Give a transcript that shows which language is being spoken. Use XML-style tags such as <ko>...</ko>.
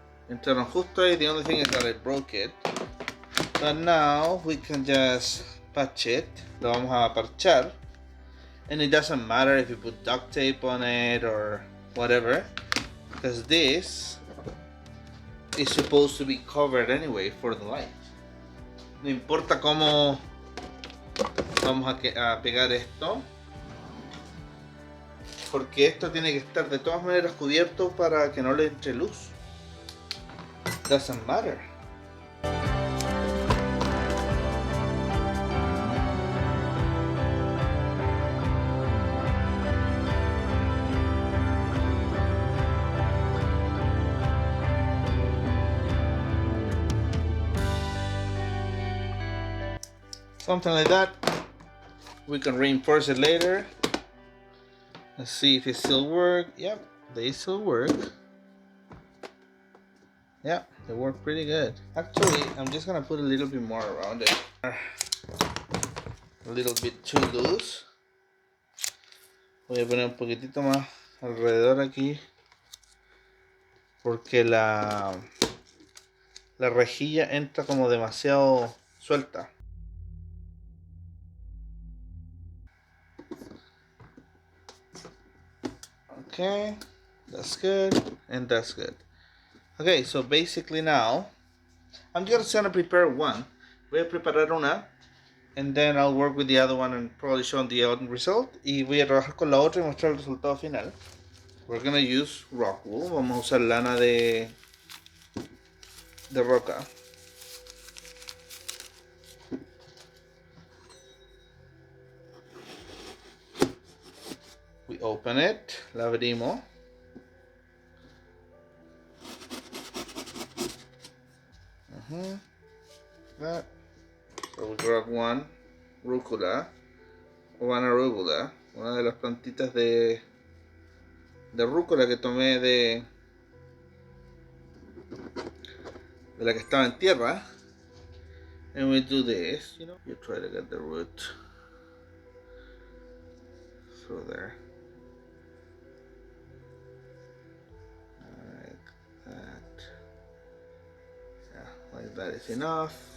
<es>Entraron justo ahí.</es> <en>The only thing is that I broke it. But now we can just patch it.</en> <es>Lo vamos a parchar.</es> <en>And it doesn't matter if you put duct tape on it or whatever, because this is supposed to be covered anyway for the light.</en> <es>No importa cómo vamos a pegar esto, porque esto tiene que estar de todas maneras cubierto para que no le entre luz.</es> <en>Doesn't matter. Something like that. We can reinforce it later. Let's see if it still works. Yep, they still work. Yeah, they work pretty good. Actually, I'm just gonna put a little bit more around it. A little bit too loose.</en> <es>Voy a poner un poquitito más alrededor aquí, porque la rejilla entra como demasiado suelta.</es> <en>Okay, that's good, and that's good. Okay, so basically now, I'm just gonna prepare one.</en> <es>Voy a preparar una,</es> <en>and then I'll work with the other one and probably show the end result.</en> <es>Y voy a trabajar con la otra y mostrar el resultado final.</es> <en>We're gonna use rock wool.</en> <es>Vamos a usar lana de roca.</es> <en>We open it,</en> <es>la abrimos.</es> <en>That. So we grab one</en> <es>rúcula, o</es> <en>one arugula,</en> <es>una de las plantitas de rúcula que tomé de la que estaba en tierra.</es> <en>And we do this, you try to get the root through there. Like that. Yeah, like that is enough.</en>